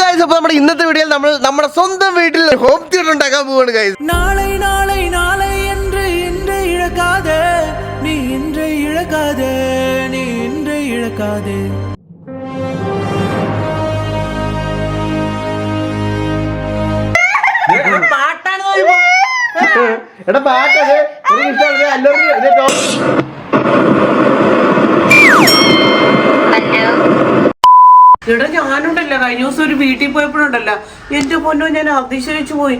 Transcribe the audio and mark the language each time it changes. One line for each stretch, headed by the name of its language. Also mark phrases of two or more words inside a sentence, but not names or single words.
Malayalam: അപ്പൊ നമ്മുടെ ഇന്നത്തെ വീഡിയോയിൽ നമ്മൾ നമ്മുടെ സ്വന്തം വീട്ടിൽ
English: home theater
Malayalam: ഉണ്ടാക്കാൻ പോവാണ് ഗൈസ്.
Tamil: நாளை நாளை நாளை என்று இன்று இழக்காதே நீ இன்று இழக்காதே நீ இன்று இழக்காதே.
Malayalam: എടാ പാട്ടത് എനിക്ക് ഇഷ്ടമാണ്. ഇവിടെ ഞാനുണ്ടല്ല കഴിഞ്ഞ ദിവസം ഒരു വീട്ടിൽ പോയപ്പോഴുണ്ടല്ലോ എന്റെ പൊന്നോ ഞാൻ അതിശയിച്ചു പോയി.